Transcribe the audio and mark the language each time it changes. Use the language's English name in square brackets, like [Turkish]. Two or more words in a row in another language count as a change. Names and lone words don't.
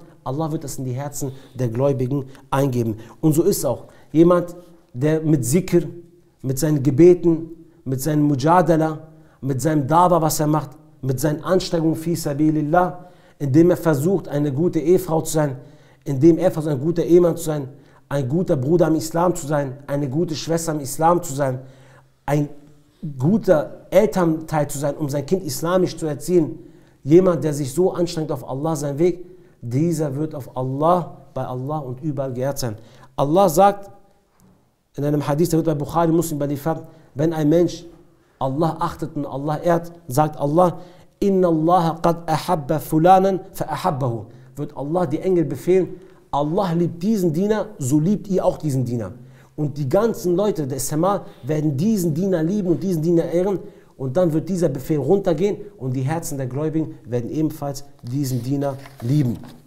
[German] Allah wird es in die Herzen der Gläubigen eingeben. Und so ist auch jemand, der mit Zikr, mit seinen Gebeten, mit seinem Mujadala, mit seinem Daba, was er macht, mit seinen Anstrengungen [Arabic] في سبيل الله, [German] indem er versucht, eine gute Ehefrau zu sein, indem er versucht, ein guter Ehemann zu sein, ein guter Bruder im Islam zu sein, eine gute Schwester im Islam zu sein, ein guter Elternteil zu sein, um sein Kind islamisch zu erziehen. Jemand, der sich so anstrengt auf Allah seinen Weg, dieser wird auf Allah, bei Allah und überall geehrt sein. Allah sagt in einem Hadith, der wird bei Bukhari Muslim überliefert, wenn ein Mensch Allah achtet und Allah ehrt, sagt Allah, [Arabic] إن الله قد أحب فلانا فأحبه. [German] Wird Allah die Engel befehlen, Allah liebt diesen Diener, so liebt ihr auch diesen Diener. Und die ganzen Leute des Sama werden diesen Diener lieben und diesen Diener ehren. Und dann wird dieser Befehl runtergehen und die Herzen der Gläubigen werden ebenfalls diesen Diener lieben.